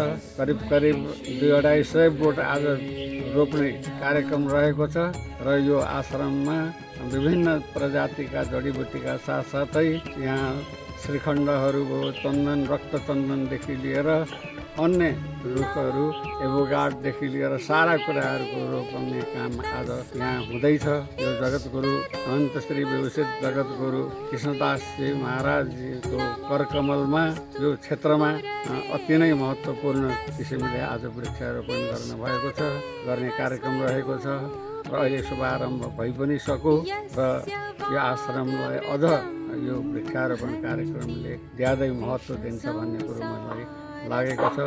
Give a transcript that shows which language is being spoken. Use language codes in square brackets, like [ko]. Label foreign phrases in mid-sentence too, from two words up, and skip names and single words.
[ne] करिब 200-250 बोट आज रोप्ने कार्यक्रम रहेको छ र यो आश्रममा विभिन्न प्रजातिका जडीबुटीका साथसाथै यहाँ श्रीखण्डहरू भयो, चन्दन रक्तचन्दनदेखि लिएर अन्य रुखहरू एभोगाडदेखि लिएर सारा कुराहरूको रोप्ने काम आज यहाँ हुँदैछ। यो जगद्गुरु अनन्त श्री विभूषित जगद्गुरु कृष्णदासजी महाराजजीको करकमलमा यो क्षेत्रमा अति नै महत्त्वपूर्ण किसिमले आज वृक्षारोपण गर्नुभएको छ, गर्ने कार्यक्रम रहेको छ र अहिले शुभारम्भ भइ पनि सक्यो र यो आश्रमलाई अझ यो वृक्षारोपण कार्यक्रमले ज्यादै महत्त्व दिन्छ भन्ने कुरो मलाई लागेको छ।